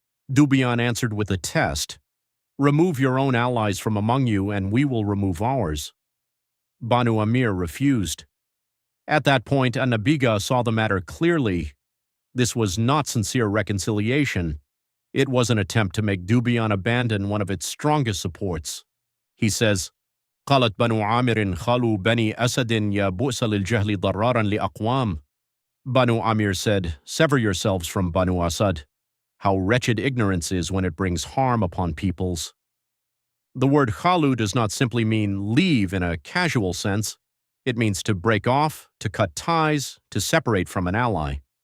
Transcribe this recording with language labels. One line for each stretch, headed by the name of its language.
English: Dibyan answered with a test. Remove your own allies from among you, and we will remove ours. Banu Amir refused. At that point, An-Nabighah saw the matter clearly. This was not sincere reconciliation. It was an attempt to make Dibyan abandon one of its strongest supports. He says,
Arabic: قالت بنو عامر خالوا بني أسد يا بؤس للجهل ضرارا لأقوام.
English: Banu Amir said, sever yourselves from Banu Asad. How wretched ignorance is when it brings harm upon peoples. The word khalu does not simply mean leave in a casual sense. It means to break off, to cut ties, to separate from an ally.